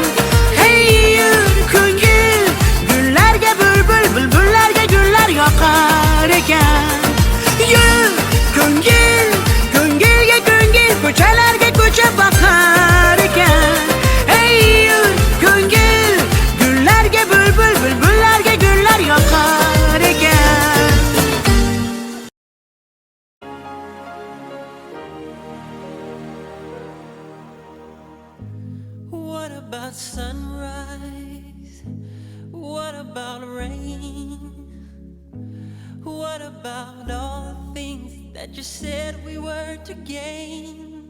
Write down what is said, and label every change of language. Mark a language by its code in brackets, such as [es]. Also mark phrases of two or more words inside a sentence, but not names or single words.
[uz] Hey yur ko'ngil, gullarga bulbul, bulbullarga gullar yoqar ekan. Yur ko'ngil, ko'ngilga ko'ngil, ko'chalarga ko'cha boqar ekan. Hey yur ko'ngil, gullarga bulbul, bulbullarga gullar yoqar ekan. [en] What about sunrise? What about rain? What about all the things that you said we were to gain?